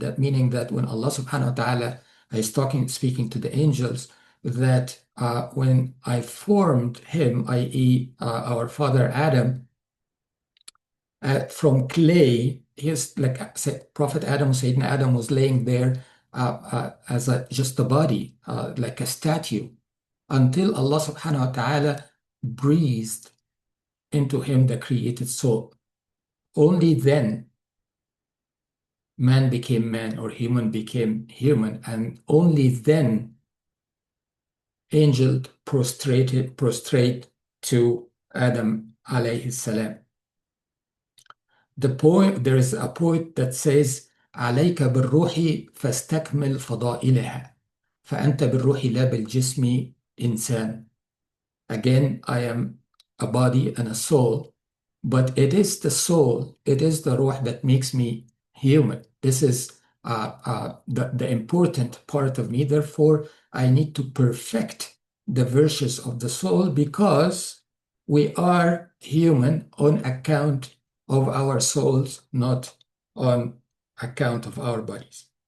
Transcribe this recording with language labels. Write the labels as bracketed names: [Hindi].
[English] That meaning that when Allah subhanahu wa ta'ala is speaking to the angels, that when I formed him, i.e., our father Adam, from clay, he's like Prophet Adam, Sayyidina Adam was laying there as just a body, like a statue, until Allah subhanahu wa ta'ala breathed into him the created soul. Only then man became man, or human became human, and only then angel prostrate to Adam alayhi salam. There is a poet that says, [Arabic] عليك بالروح فاستكمل فضائلها فأنت بالروح لا بالجسم إنسان. [English] Again, I am a body and a soul, but it is the soul, it is the ruh that makes me human. This is the important part of me. Therefore, I need to perfect the virtues of the soul, because we are human on account of our souls, not on account of our bodies.